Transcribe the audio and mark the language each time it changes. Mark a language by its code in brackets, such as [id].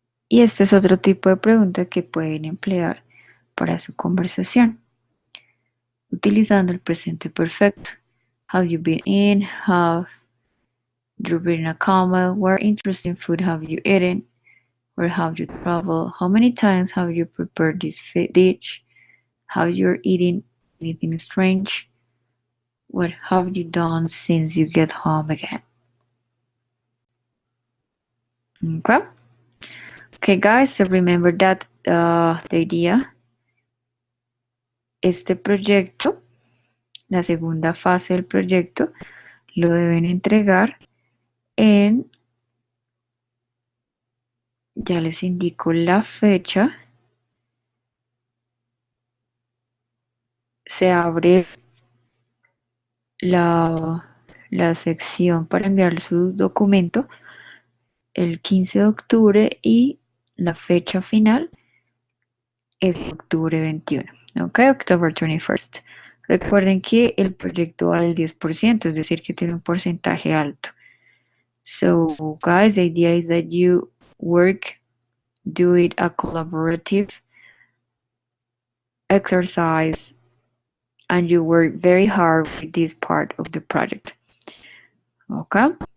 [es] Y este es otro tipo de pregunta que pueden emplear para su conversación, utilizando el presente perfecto. [en] Have you been in? Have you been in a coma? What interesting food have you eaten? Where have you traveled? How many times have you prepared this dish? Have you eaten anything strange? What have you done since you get home again? Okay. Okay, guys, so remember that the idea, [es] este proyecto, la segunda fase del proyecto, lo deben entregar en, ya les indico la fecha, se abre la sección para enviar su documento el 15 de octubre y la fecha final es octubre 21. Ok, [en] October 21st. [es] Recuerden que el proyecto vale el 10%, es decir, que tiene un porcentaje alto. [en] So, guys, the idea is that you work, do it a collaborative exercise, and you work very hard with this part of the project. Okay?